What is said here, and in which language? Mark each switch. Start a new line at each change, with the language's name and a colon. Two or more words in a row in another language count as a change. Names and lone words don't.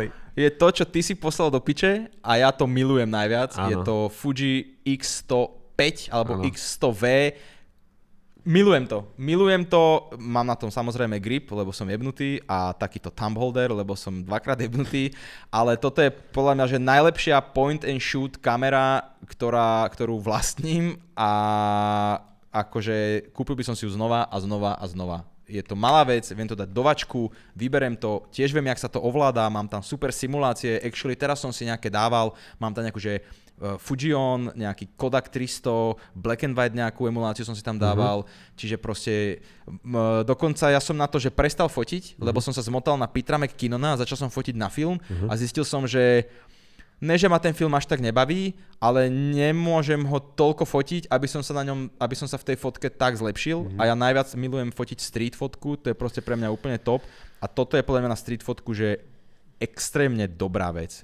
Slovak: je to, čo ty si poslal do piče a ja to milujem najviac. Áno. Je to Fuji X105 alebo áno. X100V. Milujem to, mám na tom samozrejme grip, lebo som jebnutý a takýto
English: thumb holder,
Slovak: lebo som dvakrát jebnutý, ale toto je podľa mňa, že najlepšia
English: point and shoot
Slovak: kamera, ktorú vlastním a akože kúpil by som si ju znova a znova. Je to malá vec, viem to dať do vačku, vyberiem to, tiež viem, jak sa to ovláda, mám tam super simulácie, actually teraz som si nejaké dával, mám tam nejakú, že Fujion, nejaký Kodak 300,
English: Black and White
Slovak: nejakú emuláciu som si tam dával, čiže proste dokonca ja som na to, že prestal fotiť, lebo som sa zmotal na Petra McKinnona a začal som fotiť na film a zistil som, že ne, že ma ten film až tak nebaví, ale nemôžem ho toľko fotiť, aby som sa v tej fotke tak zlepšil a ja najviac milujem fotiť street fotku, to je proste pre mňa úplne top a toto je podľa mňa na street fotku, že extrémne dobrá vec.